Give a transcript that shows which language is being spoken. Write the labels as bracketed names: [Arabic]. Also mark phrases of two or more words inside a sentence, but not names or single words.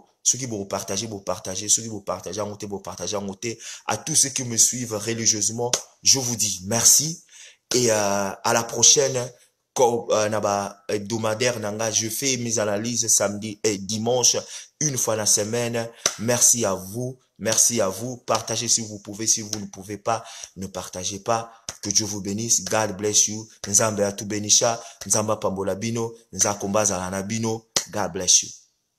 [French] Ceux qui vont partager, ceux qui vont partager, à tous ceux qui me suivent religieusement, je vous dis merci et à la prochaine hebdomadaire nanga, je fais mes analyses samedi et dimanche une fois la semaine. Merci à vous, partagez si vous pouvez, si vous ne pouvez pas, ne partagez pas. Que Dieu vous bénisse, [English] God bless you. [Lingala] Nzambe atu benisha, nzamba pambola bino, nzakombaza la nabino, [English] God bless you.